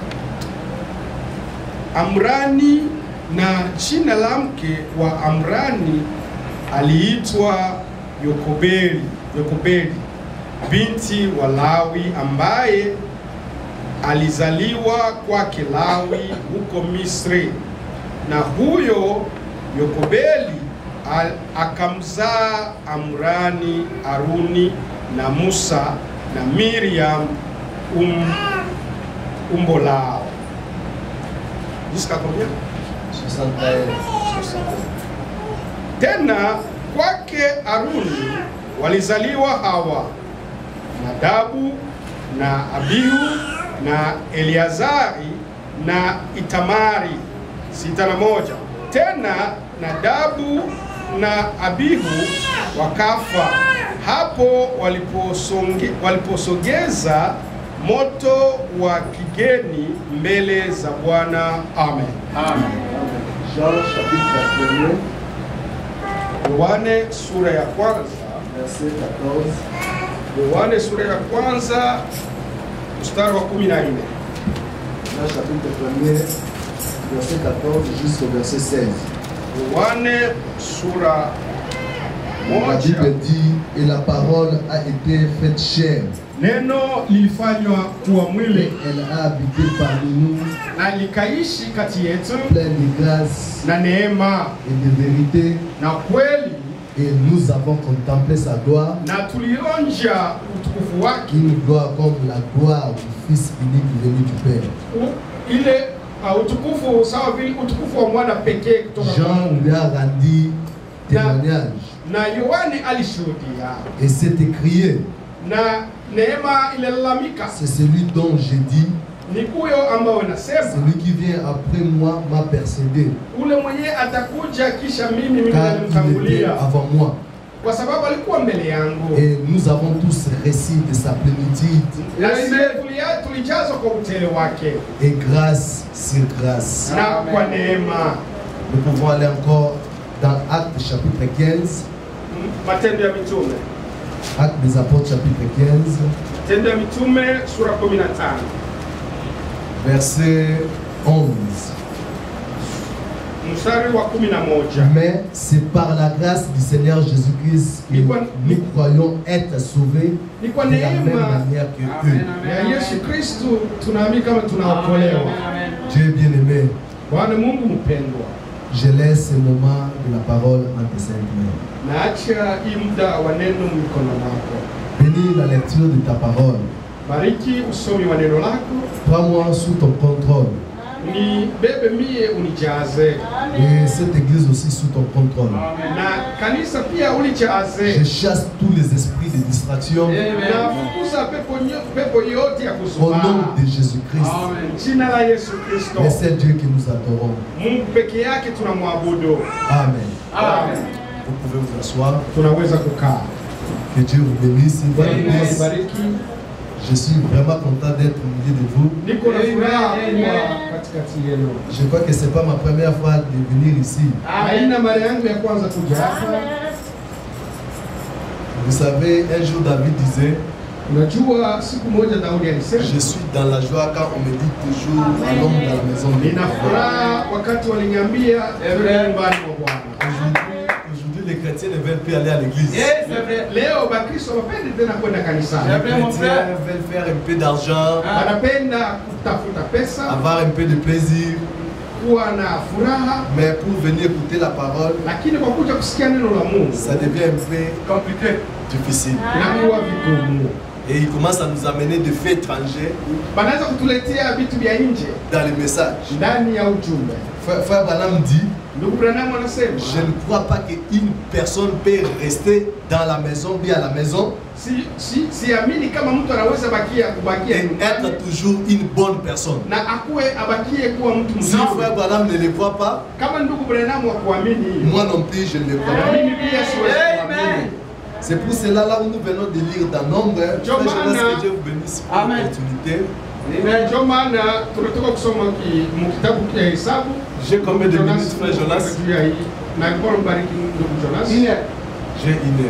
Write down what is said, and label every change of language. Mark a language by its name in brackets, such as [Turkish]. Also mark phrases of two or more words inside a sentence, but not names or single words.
[Swahili] Amrani, na jina la mke wa Amrani aliitwa Yokobedi binti wa Lawi, ambaye alizaliwa kwake Lawi huko Misri. Na huyo Yokobedi akamzaa Amrani, Aruni na Musa na Miriam umbo lao. [French] Jusqu'à combien? 60. [Swahili] Tena kwake Aruni walizaliwa hawa: Nadabu na Abihu na Eleazari na Itamari, 61. Tena Nadabu na Abihu wakafa hapo waliposogeza moto wa kigeni mbele za Bwana. Amen. [French] Amen. Jean chapitre 1. [Swahili] Yohane sura ya kwanza, [French] verset 14. [Swahili] Yohane sura ya kwanza mstari wa 14. [French] Jean chapitre 1, verset 14 jusqu'au verset 16. [Swahili] Yohane sura [French] La Bible dit, et la parole a été faite chair. [Swahili] Neno lilifanywa kuwa mwili, [French] elle a habité parmi nous, [Swahili] na likaishi kati yetu, [French] pleine de grâce [Swahili] na neema [French] et de vérité, [Swahili] na kweli, [French] et nous avons contemplé sa gloire, [Swahili] na tulionja utukufu wake, [French] une gloire comme la gloire du Fils unique venu du Père. [Swahili] Ile utukufu sawa vile utukufu wa mwana pekee kutoka kwa [French] Jean [Swahili] Mungu. [French] lui a rendu témoignage, [Swahili] na Yohane alishuhudia, [French] et c'est écrié, [Swahili] na neema ilalamika. [French] c'est celui dont j'ai dit, [Swahili] Ni huyo ambao nasema, [French] celui qui vient après moi m'a précédé, [Swahili] ule mwenye atakuja kisha mimi [French] car il était [Swahili] nilimtangulia, [French] avant moi. [Swahili] kwa sababu alikuwa mbele yangu. [French] Et nous avons tous récit de sa plénitude, [Swahili] Na tulijazwa kwa utele wake, [French] et grâce sur grâce. [Swahili] na kwa neema. [French] Nous pouvons aller encore dans Actes chapitre 15, [Swahili] Matendo ya Mitume, [French] Actes des Apôtres chapitre 15, [Swahili] Matendo ya Mitume sura 15 [French] verset 11. [Swahili] mstari wa 11. [French] Mais c'est par la grâce du Seigneur Jésus-Christ que nous croyons être sauvés [Swahili] Ni kwa [French] de la même [Swahili] neema [French] manière que eux. [Swahili] ya Yesu Kristo tunaamini kama tunaokolewa. [French] Dieu bien-aimé, [Swahili] Bwana Mungu mpendwa, [French] je laisse ce moment de la parole en tes saintes mains. [Swahili] naacha hii muda wa neno mikono mwako. [French] Bénis la lecture de ta parole. [Swahili] Bariki usomi wa neno lako, [French] Prends-moi sous ton contrôle. [Swahili] ni bebe mie unijaze, [French] Et cette église aussi sous ton contrôle. [Swahili] na kanisa pia unijaze. [French] Je chasse tous les esprits de distraction [Swahili] Na fukuza pepo yote ya [French] au [Swahili] kuzubaa. [French] nom de Jésus-Christ. [Swahili] Jina la Yesu Kristo. [French] Mais c'est Dieu que nous adorons. [Swahili] Mungu peke yake tunamwabudu. [French] Amen. [Swahili] Amen. [French] Vous pouvez vous asseoir. [Swahili] Tunaweza kukaa. [French] Que Dieu vous bénisse. [Swahili] Bwana bariki. [French] Je suis vraiment content d'être au milieu de vous. [Swahili] Niko na furaha kuwa katikati yenu. [French] Je crois que ce n'est pas ma première fois de venir ici. [Swahili] Haina mara yangu ya kwanza kuja hapa. [French] Vous savez, un jour David disait, [Swahili] Unajua siku moja Daudi alisema, [French] je suis dans la joie quand on me dit toujours allons dans la maison de [Swahili] nina furaha wakati waliniambia twende nyumbani mwa Bwana. [French] Aujourd'hui, les chrétiens ne veulent plus aller à l'église. [Swahili] Leo Bakristo wapendi tena kwenda kanisani. [French] Les chrétiens veulent faire un peu d'argent, [Swahili] Wanapenda kutafuta pesa, [French] avoir un peu de plaisir. [Swahili] kuwa na furaha, [French] Mais pour venir écouter la parole, [Swahili] lakini kwa kuja kusikia neno la Mungu [French] ça devient un peu compliqué, difficile. [Swahili] inakuwa vigumu. [French] Et il commence à nous amener des faits étrangers [Swahili] Banaweza kutuletea vitu vya nje [French] dans les messages. [Swahili] ndani ya ujumbe. [French] Frère Branham dit, [Swahili] Ndugu Branham anasema, [French] je ne crois pas qu'une personne peut rester dans la maison, bien à la maison, [Swahili] siamini kama mtu anaweza kubakia [French] et être toujours une bonne personne. [Swahili] na akuwe abakie kuwa mtu [French] Si [Swahili] mzuri. [French] Frère Branham ne le croit pas, [Swahili] Kama ndugu Branham hakuamini, [French] moi non plus je ne le crois [Swahili] na [French] pas. [Swahili] mimi pia siwezi kuamini. [French] C'est pour cela là où nous venons de lire dans Nombre. Frère Jonas, que Dieu vous bénisse pour Amen. l'opportunité. J'ai combien de minutes, frère Jonas? J'ai 1 heure.